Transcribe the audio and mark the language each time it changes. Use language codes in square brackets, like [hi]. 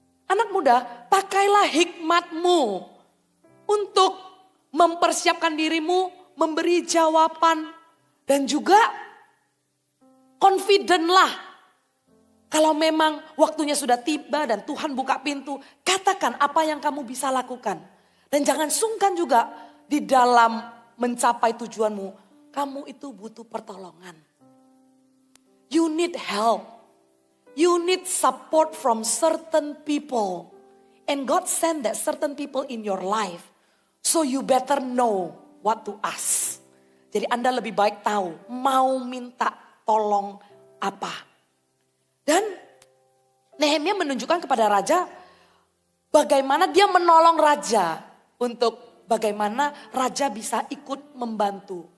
[id] Anak muda, pakailah hikmatmu untuk mempersiapkan dirimu, memberi jawaban. Dan juga Confident lah. Kalau memang waktunya sudah tiba dan Tuhan buka pintu, katakan apa yang kamu bisa lakukan. Dan jangan sungkan juga di dalam mencapai tujuanmu. Kamu itu butuh pertolongan. [en] You need help. You need support from certain people. And God sent that certain people in your life. So you better know what to ask. [id] Jadi Anda lebih baik tahu mau minta tolong apa. Dan Nehemia menunjukkan kepada raja bagaimana dia menolong raja untuk bagaimana raja bisa ikut membantu.